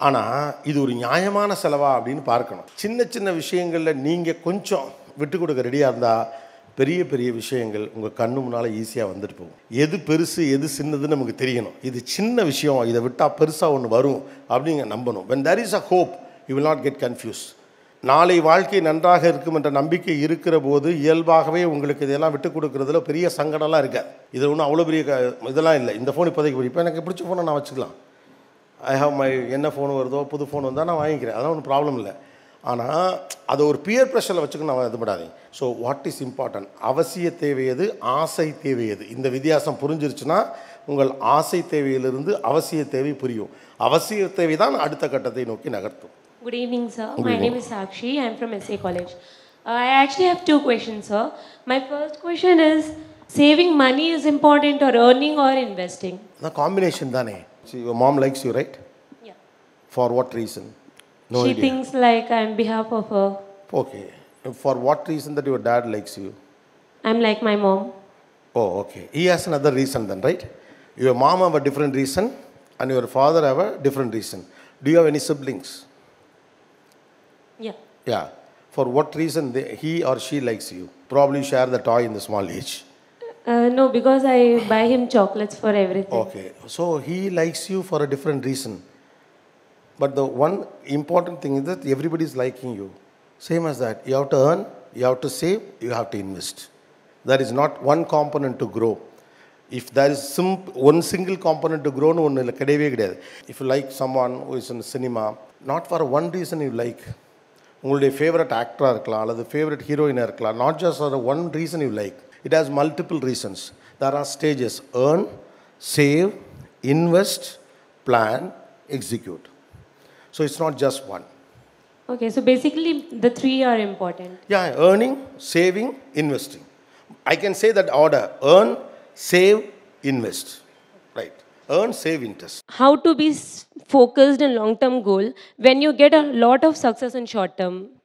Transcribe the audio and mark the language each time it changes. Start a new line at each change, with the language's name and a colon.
Tamil: ஆனால் இது ஒரு நியாயமான செலவா அப்படின்னு பார்க்கணும். சின்ன சின்ன விஷயங்களில் நீங்கள் கொஞ்சம் விட்டு கொடுக்க ரெடியாக இருந்தால் பெரிய பெரிய விஷயங்கள் உங்கள் கண்ணு முன்னால் ஈஸியாக வந்துட்டு போகும். எது பெருசு எது சின்னதுன்னு நமக்கு தெரியணும். இது சின்ன விஷயம், இதை விட்டால் பெருசாக ஒன்று வரும் அப்படிங்க நம்பணும்.
English: when there is a hope you will not get confused.
Tamil: நாளை வாழ்க்கை நன்றாக இருக்கும் என்ற நம்பிக்கை இருக்கிற போது இயல்பாகவே உங்களுக்கு இதெல்லாம் விட்டு கொடுக்குறதுல பெரிய சங்கடம்லாம் இருக்காது. இது ஒன்றும் அவ்வளோ பெரிய இதெல்லாம் இல்லை. இந்த ஃபோன் இப்போதைக்கு இப்போ எனக்கு பிடிச்ச ஃபோனை நான் வச்சுக்கலாம்.
English: I have my
Tamil: என்ன ஃபோன் வருதோ புது ஃபோன் வந்தால் நான் வாங்கிக்கிறேன், அதெல்லாம் ஒன்றும் ப்ராப்ளம் இல்லை. ஆனால் அதை ஒரு பியர் ப்ரெஷரில் வச்சுக்கணும், நான் இது படாதீங்க.
English: so what is important,
Tamil: அவசிய தேவையது ஆசை தேவையது, இந்த வித்தியாசம் புரிஞ்சிருச்சுன்னா உங்கள் ஆசை தேவையிலிருந்து அவசிய தேவை புரியும். அவசிய தேவை தான் அடுத்த கட்டத்தை நோக்கி நகர்த்தும்.
English: Good evening, sir. My name is Sakshi. I am from SA College. I actually have 2 questions, sir. My first question is, saving money is important or earning or investing? The combination தானே. See, your mom likes you, right? Yeah. For what reason? No she idea. thinks like I'm behalf of her. Okay. For what reason that your dad likes you? I'm like my mom. Oh, okay. He has another reason then, right? Your mom have a different reason and your father have a different reason. Do you have any siblings? Yeah. Yeah. For what reason he or she likes you? Probably share the toy in the small age. No, because I buy him chocolates for everything. Okay. So he likes you for a different reason. But the one important thing is that everybody is liking you. Same as that. You have to earn, you have to save, you have to invest. There is not one component to grow. If there is one single component to grow, one
Tamil: கிடையவே கிடையாது.
English: If you like someone who is in cinema, not for one reason you like.
Tamil: உங்களுடைய favourite ஆக்டராக இருக்கலாம் அல்லது favourite ஹீரோயினாக இருக்கலாம்.
English: Not just for one reason you like. It has multiple reasons. There are stages: earn, save, invest, plan, execute. So it's not just one. Okay, so basically the three are important. Yeah, earning, saving, investing. I can say that order: earn, save, invest. Right. Earn, save, invest. How to be focused in long-term goal when you get a lot of success in short term?